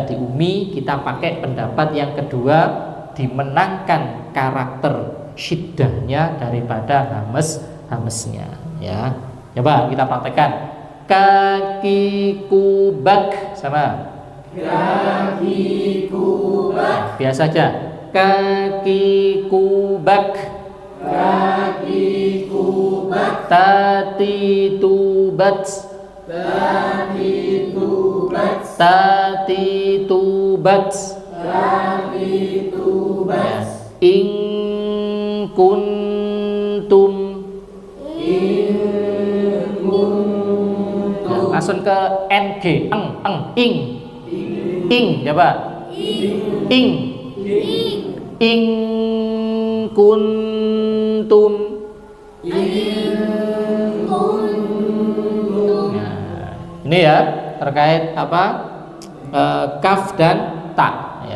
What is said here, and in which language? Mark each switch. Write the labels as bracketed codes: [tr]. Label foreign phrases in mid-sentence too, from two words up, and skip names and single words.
[id] Di UMI kita pakai pendapat yang kedua, dimenangkan karakter syiddahnya daripada hamesnya ya. Coba kita praktekkan. Kakiku bak sama. Kakiku biasa aja. Kaki kubak, kaki kubak, tati tubat, tati tubat, tati tubat, tati tubat, ya. [ar] إن كنتم, [id] nah, langsung ke ng, ing, coba, ing, kuntum, nah, ini ya terkait apa, kaf dan ta, ya.